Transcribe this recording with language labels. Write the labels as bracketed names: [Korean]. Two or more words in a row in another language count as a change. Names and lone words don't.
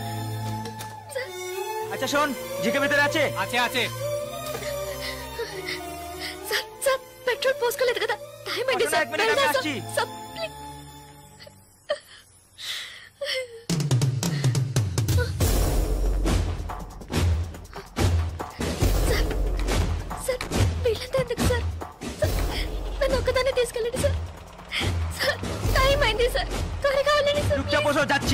[Bangla] আচ্ছা শোন, জিকে ভিতরে আছে? আছে আছে। [Telugu] సార్ సార్ పెట్రోల్ పోసుకోలేదు కదా, టైం అయింది సార్। [Bangla] আসছি। [Telugu] సార్ సార్ వీళ్ళంతా ఎందుకు సార్? నన్ను ఒక్కదాన్ని తీసుకెళ్ళండి సార్। సార్ టైం అయింది సార్, త్వరగా వెళ్ళండి సార్। [Bangla] চুপচাপ বসো, যাচ্ছি।